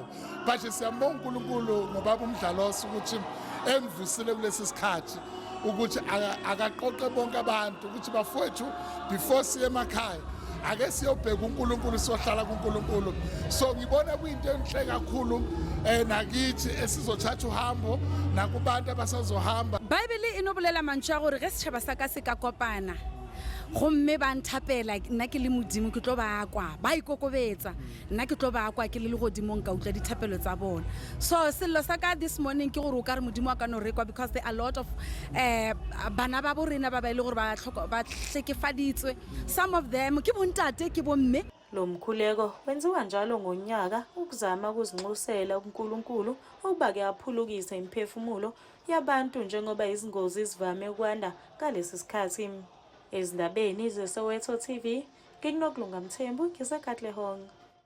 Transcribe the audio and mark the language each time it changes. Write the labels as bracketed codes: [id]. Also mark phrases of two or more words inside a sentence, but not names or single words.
[zu] But siyambonga uNkulunkulu ngobaba uMdlalosi ukuthi emvusile kulesi sikhathi ukuthi akaqoqe bonke abantu ukuthi bafowethu before siye emakhaya ake siyobheka uNkulunkulu siyohlala kuNkulunkulu. So ngibona kuyinto enhle kakhulu nakithi esizothatha uhambo nakubantu abasazohamba. [nso] Bible inobolela mantšha gore ge setšhaba sa ka se ka kopana gomme ba nthapela nna ke le modimo ke tlo ba kwa ba ikokobetsa nna ke tlo ba kwa ke le godimong ka utlwa dithapelo tsa bona. So sello sa ka [en] this morning [nso] ke gore o ka re modimo a ka no rekwa [en] because there are a lot of [nso] bana ba borena ba ba ile gore ba hlekefaditswe. [en] Some of them [nso] ke bontate ke bomme. [zu] Lo mkhuleko wenziwa njalo ngonyaka ukuzama ukuzinxusela kuNkulunkulu ukuba ke aphulukise imiphefumulo yabantu njengoba izingozi zivame ukwanda ngalesi sikhathi. Ezindabeni zeSoweto TV, nginokulunga Mthembu ngiseKatlehong.